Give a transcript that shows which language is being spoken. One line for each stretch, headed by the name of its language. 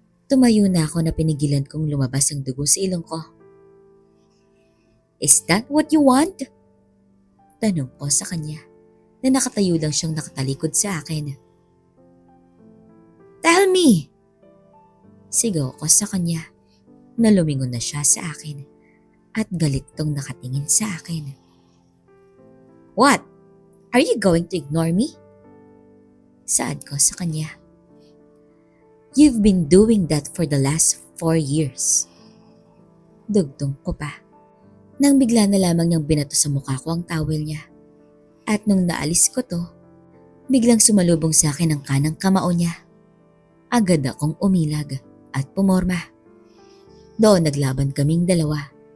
Filipino: Tumayo na ako na pinigilan kong lumabas ang dugo sa ilong ko.
English: "Is that what you want?"
Filipino: Tanong ko sa kanya na nakatayo lang siyang nakatalikod sa akin.
English: "Tell me!"
Filipino: Sigaw ko sa kanya na lumingon na siya sa akin at galit tong nakatingin sa akin.
English: "What? Are you going to ignore me?"
Filipino: Saad ko sa kanya.
English: "You've been doing that for the last 4 years.
Filipino: Dugtong ko pa. Nang bigla na lamang niyang binato sa mukha ko ang towel niya. At nung naalis ko to, biglang sumalubong sa akin ang kanang kamao niya. Agad akong umilag at pumorma. Doon naglaban kaming dalawa.